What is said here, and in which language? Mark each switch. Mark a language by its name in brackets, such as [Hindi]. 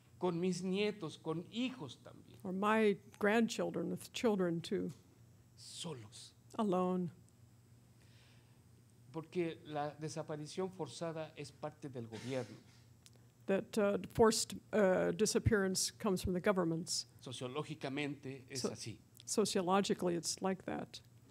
[Spanish] con mis nietos, con hijos también, [English] or my grandchildren with children too, [Spanish] solos. [English] alone. [Spanish] Porque la desaparición forzada es parte del gobierno. [English] That forced disappearance comes from the governments. [Spanish] Sociológicamente es [English] So- [Spanish] así. [English] Sociologically, it's like that.